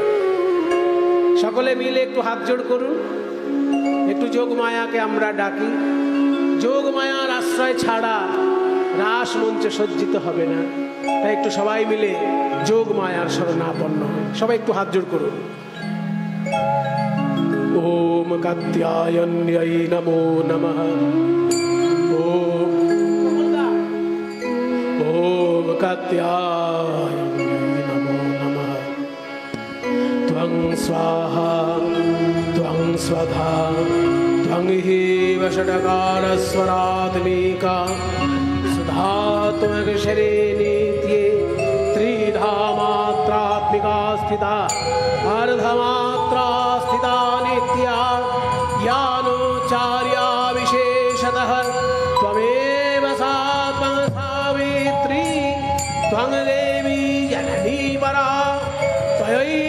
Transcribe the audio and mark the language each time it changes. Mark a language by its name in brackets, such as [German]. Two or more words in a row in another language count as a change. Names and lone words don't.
[Bangla] সকলে মিলে একটু হাত জোড় করুন, একটু যোগমায়াকে আমরা ডাকি। যোগমায়ার আশ্রয় ছাড়া রাস মঞ্চ সজ্জিত হবে না, তাই একটু সবাই মিলে যোগমায়ার শরণাপন্ন হয়। সবাই একটু হাত জোড় করুন। [Sanskrit] ওম কাত্যায়ন্যায় নমো নমঃ, ওম কাত্যায়ন্যায় নমো নমঃ। ত্বং স্বাহা ত্বং স্বধা ত্বং হি ষটকারস্বরাত্মিকা সুধা ত্বমক্ষরে নিত্যে ত্রিধা মাত্রাত্মিকা স্থিতা अर्धमात्रा स्थिता नित्या ज्ञानोच्चार्या विशेषतः त्वमेव सा त्वं सावित्री त्वं देवी जननी परा त्वयैव